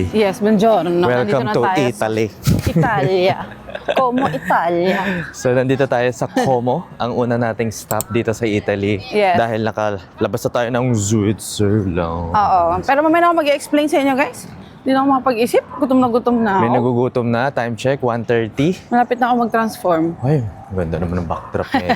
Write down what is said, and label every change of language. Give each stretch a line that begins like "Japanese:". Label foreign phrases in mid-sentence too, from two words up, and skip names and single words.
English: Yes, buongiorno. Welcome to Italy.
Italian: Italia. Como Italia.
Filipino: So nandito tayo sa Como, ang una nating stop dito sa Italy.
English: Yes.
Filipino: Dahil nakalabas na tayo ng Switzerland. Oo. Pero mamaya ako mag-explain sa inyo, guys. Hindi na ako makapag-isip. Gutom na ako. May nagugutom na.
English: Time check,
Filipino: 1:30. Malapit na ako mag-transform. Ay, ganda naman ng backdrop nito.